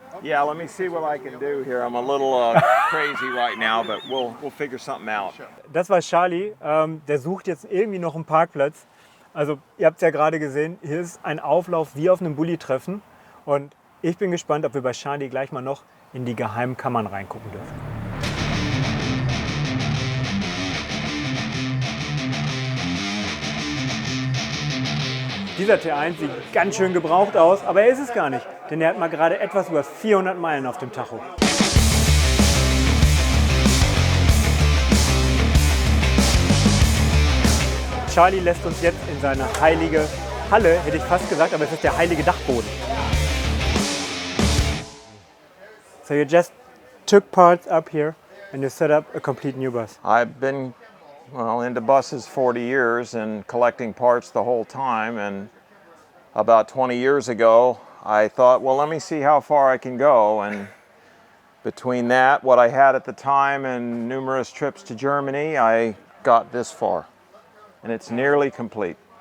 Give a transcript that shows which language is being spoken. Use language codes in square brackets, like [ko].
[en] Yeah, let me see what I can do here. I'm a little crazy right now, but we'll figure something out. [de] Das war Charlie, der sucht jetzt irgendwie noch einen Parkplatz. Also ihr habt es ja gerade gesehen, hier ist ein Auflauf wie auf einem Bulli-Treffen. Und ich bin gespannt, ob wir bei Charlie gleich mal noch in die geheimen Kammern reingucken dürfen. Dieser T1 sieht ganz schön gebraucht aus, aber er ist es gar nicht, denn er hat mal gerade etwas über 400 Meilen auf dem Tacho. Charlie lässt uns jetzt in seine heilige Halle, hätte ich fast gesagt, aber es ist der heilige Dachboden. [en] So you just took parts up here and you set up a complete new bus. I've been into buses 40 years and collecting parts the whole time, and about 20 years ago I thought, well, let me see how far I can go, and between that, what I had at the time, and numerous trips to Germany, I got this far, and it's nearly complete.